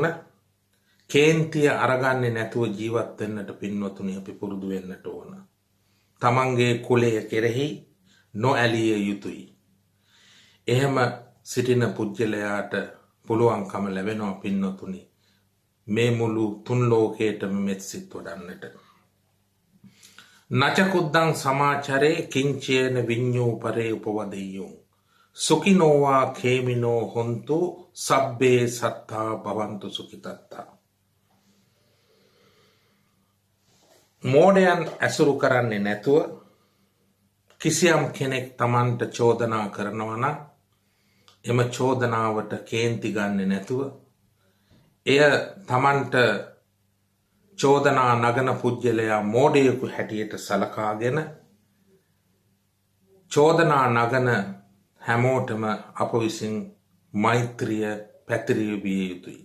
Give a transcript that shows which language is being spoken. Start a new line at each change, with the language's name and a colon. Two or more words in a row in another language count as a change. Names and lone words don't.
Sinhala: කේන්තිය අරගන්නේ නැතුව ජීවත් වෙන්නට පින්වතුනි අපි පුරුදු වෙන්නට ඕන. තමන්ගේ කුලය කෙරෙහි නොඇලිය යුතුයි. එහෙම සිටින පුජ්‍යලයාට පුළුවන්කම ලැබෙනවා පින්වතුනි මේ මුළු තුන් ලෝකයටම මෙත් සිත් වඩන්නට.
Pali: නචකුද්දං සමාචරේ කිංචේන විඤ්ඤෝ පරේ උපවදෙය්‍යෝ සුඛිනෝවා khේමිනෝ හොන්තු සබ්බේ සත්තා භවන්තු සුඛිතත්තා.
Sinhala: මෝඩයන් ඇසුරු කරන්නේ නැතුව කිසියම් කෙනෙක් Tamanට චෝදනා කරනවා නම් එම චෝදනාවට කේන්ති ගන්නේ නැතුව එය Tamanට චෝදනා නගන පුජ්‍යලයා මෝඩයෙකු හැටියට සලකාගෙන චෝදනා නගන හැමෝටම අප විසින් මෛත්‍රිය පැතිරිය විය යුතුයි.